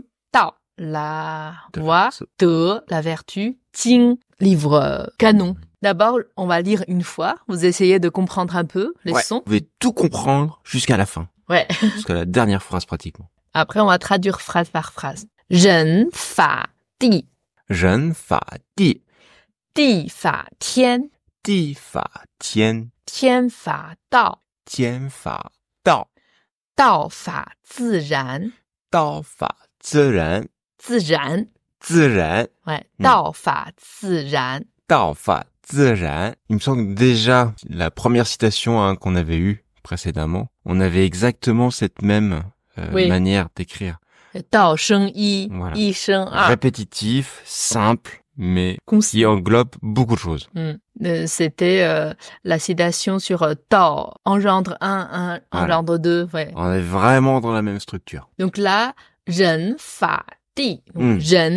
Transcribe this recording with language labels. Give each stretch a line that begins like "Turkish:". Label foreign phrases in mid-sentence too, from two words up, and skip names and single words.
French: Tao, la voie, de, la vertu, Jing, livre canon. D'abord, on va lire une fois. Vous essayez de comprendre un peu les sons. Vous pouvez tout comprendre jusqu'à la fin. Ouais. Jusqu'à la dernière phrase pratiquement. Après, on va traduire phrase par phrase.
Chinese: 人法, di. 人法地, 地法天, 地法天, 天法道, 天法道, 道法自然, 道法自然, 自然, 自然, ouais, 道法自然. 道法自然.
French: Il me semble que déjà, la première citation qu'on avait eue précédemment, on avait exactement cette même manière d'écrire.
Chinese: 道生一,
French: Voilà.
Chinese: 一生二.
French: Répétitif, simple, mais Concis. qui englobe beaucoup de choses. C'était la citation sur Tao, engendre un, engendre deux. Ouais. On est vraiment dans la même structure. Donc là,
Chinese: 人法地.
French: Donc, Ren,